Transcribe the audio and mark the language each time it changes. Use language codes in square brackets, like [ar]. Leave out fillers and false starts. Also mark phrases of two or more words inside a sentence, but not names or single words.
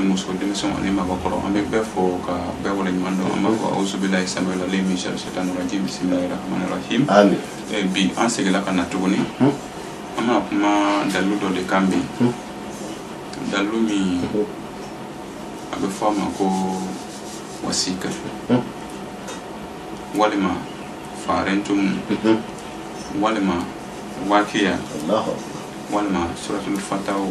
[bm] muso denmisɛnw ani mabɔkɔrɔ an bɛ bɛɛ fɔ ka bɛɛ waleɲuman dɔn an b'a fɔ [ar] أعوذ بالله السميع العليم من شر الشيطان الرجيم بسم الله الرحمن الرحيم [bm] amin bi an segila ka na tuguni an bɛna kuma dalilu dɔ de kan bi dalilu min a bɛ fɔ a ma ko wasika walima farentum walima wakiya walima [ar] سورة الفتح